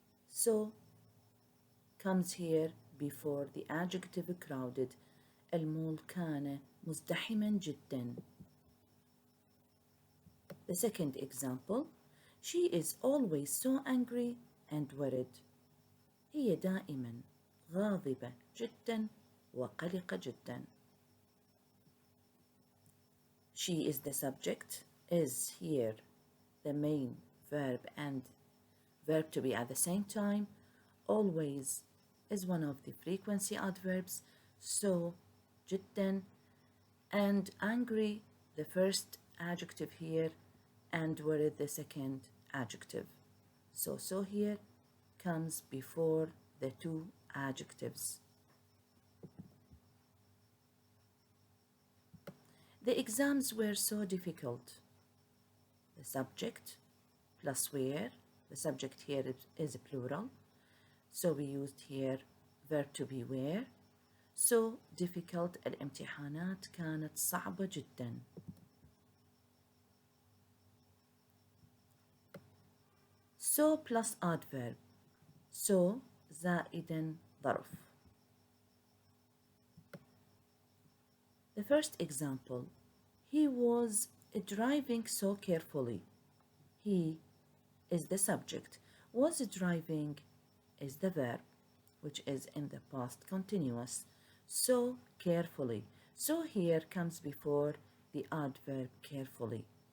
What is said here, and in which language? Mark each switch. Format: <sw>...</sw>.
<en>So comes here before the adjective crowded.</en> <ar>المول كان مزدحما جدا.</ar> <en>The second example. She is always so angry and worried.</en> <ar>هي دائما غاضبة جدا وقلقة جدا.</ar> <en>She is the subject, is here the main verb and verb to be at the same time. Always is one of the frequency adverbs. So جدا and angry the first adjective here and worried the second adjective. So here comes before the two adjectives. The exams were so difficult. The subject plus where. The subject here is plural. So we used here verb to be where. So difficult.</en> <ar>الامتحانات كانت صعبة جدا.</ar> <en>So plus adverb.</en> <ar>So زائدا ظرف.</ar> <en>The first example. He was driving so carefully. He is the subject. Was driving is the verb, which is in the past continuous. So carefully. So here comes before the adverb carefully.</en>